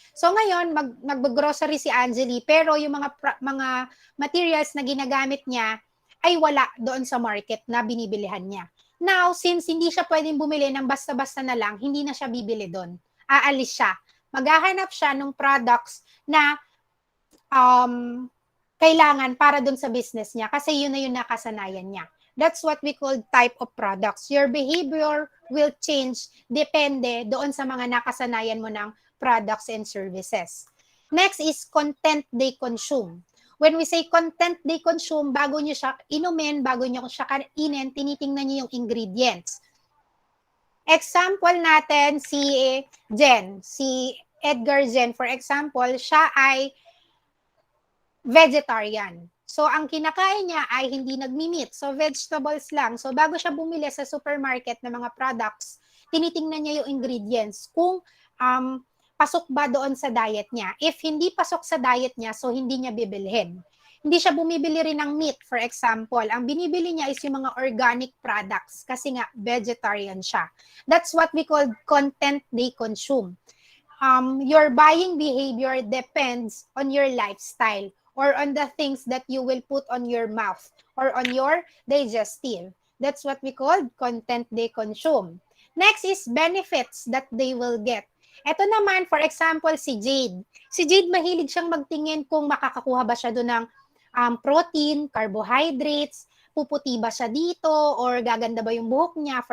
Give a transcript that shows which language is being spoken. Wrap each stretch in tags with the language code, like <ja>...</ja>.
<tl>So ngayon, mag-grocery si Angeli, pero yung mga materials na ginagamit niya ay wala doon sa market na binibilihan niya. Now, since hindi siya pwedeng bumili ng basta-basta na lang, hindi na siya bibili doon. Aalis siya. Maghahanap siya ng products na kailangan para doon sa business niya kasi yun na yung nakasanayan niya.</tl> <en>That's what we call type of products. Your behavior will change</en> <tl>depende doon sa mga nakasanayan mo ng</tl> <en>products and services. Next is content they consume. When we say content they consume,</en> <tl>bago nyo siya inumin, bago nyo siya kainin, tinitingnan nyo yung ingredients. Example natin si Jen, si Edgar Jen, for example, siya ay vegetarian. So, ang kinakain niya ay hindi nagmi-meat. So, vegetables lang. So, bago siya bumili sa supermarket ng mga products, tinitingnan niya yung ingredients kung pasok ba doon sa diet niya. If hindi pasok sa diet niya, so hindi niya bibilhin. Hindi siya bumibili rin ng meat, for example. Ang binibili niya is yung mga organic products kasi nga vegetarian siya.</tl> <en>That's what we call content they consume. Your buying behavior depends on your lifestyle or on the things that you will put on your mouth or on your digestive. That's what we call content they consume. Next is benefits that they will get.</en> <tl>Ito naman, for example, si Jade. Si Jade, mahilig siyang magtingin kung makakakuha ba siya doon ng protein, carbohydrates, puputi ba siya dito, or gaganda ba yung buhok niya.</tl>